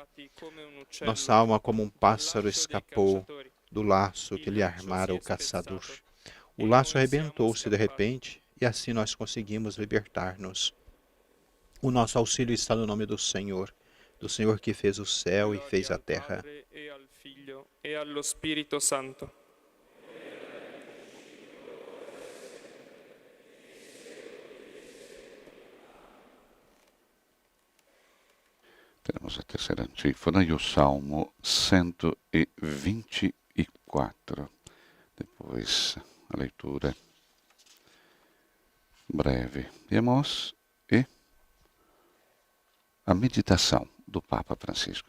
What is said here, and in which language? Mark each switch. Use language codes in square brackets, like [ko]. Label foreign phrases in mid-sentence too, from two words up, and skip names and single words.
[pt] Nossa alma, como um pássaro, escapou do laço que lhe armara o caçador. O laço arrebentou-se de repente e assim nós conseguimos libertar-nos. O nosso auxílio está no nome do Senhor que fez o céu e fez a terra. [it] E allo Spirito Santo. [pt] Temos a terceira antífona e o Salmo 124. Depois a leitura breve de Amós e a meditação do Papa Francisco.